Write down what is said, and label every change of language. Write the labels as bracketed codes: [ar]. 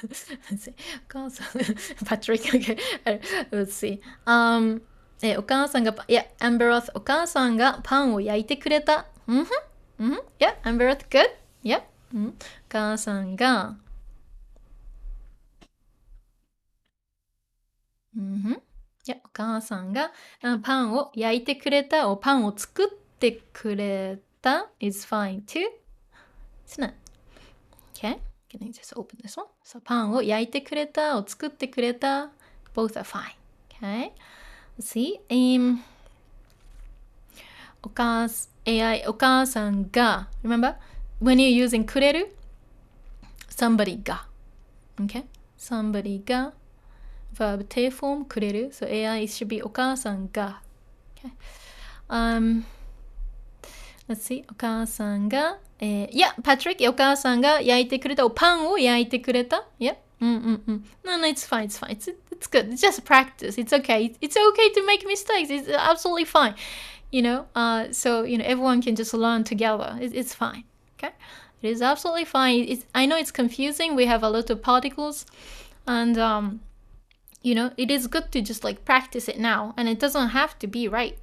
[ja] お母さん、Patrick, okay. [en] Let's see. [ja] お母さんが、Amberoth お母さんがパンを焼いてくれた。 [en] Yeah, Amberoth, good. Yeah. [ja] お母さんが、お母さんがパンを焼いてくれた、パンを作ってくれた [en] is fine too. Isn't it? Okay, can I just open this one? So [ja] パンを焼いてくれたを作ってくれた [en] both are fine. Okay, let's see. お母さんが remember when you're using くれる somebody が okay, somebody が verb 定 form くれる so AI should be お母さんが okay. Let's see. [ja] お母さんが、yeah, Patrick, お母さんが焼いてくれた、パンを焼いてくれた。 [en] Yeah. No, it's fine, it's fine. It's good. It's just practice. It's okay. It's okay to make mistakes. It's absolutely fine. You know, so, you know, everyone can just learn together. It's fine. Okay? It is absolutely fine. I know it's confusing. We have a lot of particles. And, you know, it is good to just like practice it now, and it doesn't have to be right.